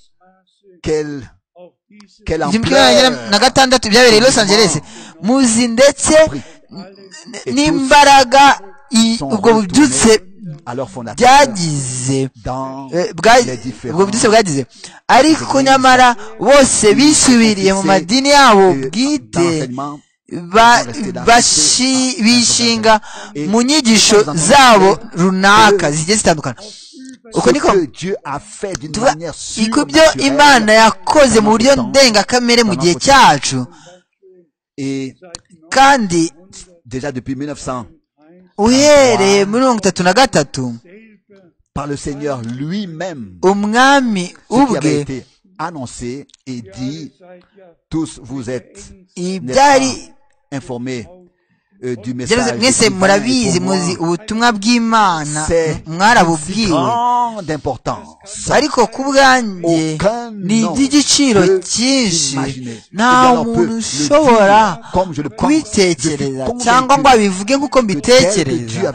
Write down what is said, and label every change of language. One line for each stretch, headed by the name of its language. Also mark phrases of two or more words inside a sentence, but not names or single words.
Kinyarwanda: 2006 byabereye i Los Angeles, muzi ndetse n'imbaraga ubwo bubyutse byagize, ariko nyamara bose bisubiriye mu madini yabo bwite, bishinga mu nyigisho zabo runaka zigiye zitandukana. Uko niko byo Imana yakoze mu buryo ndengakamere mu gihe cyacu, kandi uhereye muri 33
French: par le Seigneur lui-même,
Kinyarwanda: umwami
French: ce qui avait
Kinyarwanda: ubwe
French: été annoncé et dit, tous vous êtes
Kinyarwanda: ibyari
French: informés du message
Kinyarwanda: mwese murabizi muzi ubutumwa bw'Imana mwarabubwiwe, ariko ku bwanjye ni iby'igiciro cyinshi nta muntu ushobora kubitekereza cyangwa ngo abivuge nk'uko mbitekereza.